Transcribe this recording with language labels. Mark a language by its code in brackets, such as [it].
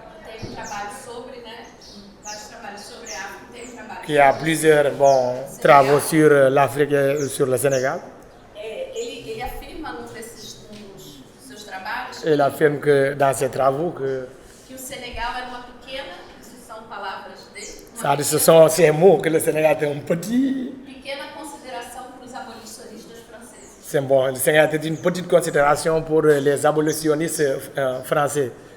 [pt] tem trabalho sobre, vários trabalhos sobre a África, tem trabalho [fr] qui a plusieurs travaux sur l'Afrique et sur le Sénégal. [pt] Ele afirma num dos seus trabalhos [fr] Il affirme que dans ses travaux que [pt] que o Senegal era uma pequena, isso são palavras dele, [fr] ça, ce sont ces mots que le Sénégal est un petit. [pt] pequena consideração para os abolicionistas franceses. [fr] C'est bon, le Sénégal est une petite considération pour les abolitionnistes français.